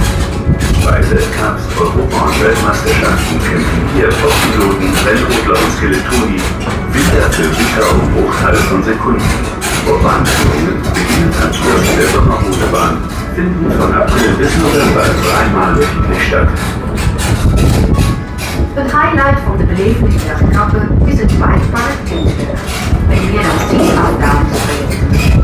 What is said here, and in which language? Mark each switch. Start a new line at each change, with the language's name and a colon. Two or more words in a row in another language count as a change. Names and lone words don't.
German: Bei Weltcups, Europa- und Weltmeisterschaften kämpfen hier Top-Piloten, Rennrodler und Skeletoni Winter für Winter um Bruchteile von Sekunden. Bobbahn-Führungen beginnen am Kurs der Sommerrutebahn, finden von April bis November 3-mal wöchentlich statt.
Dutch: Het highlight van de belevenis der Kappe is het Bikepark Winterberg, met meer dan 10 afdalingstrajecten.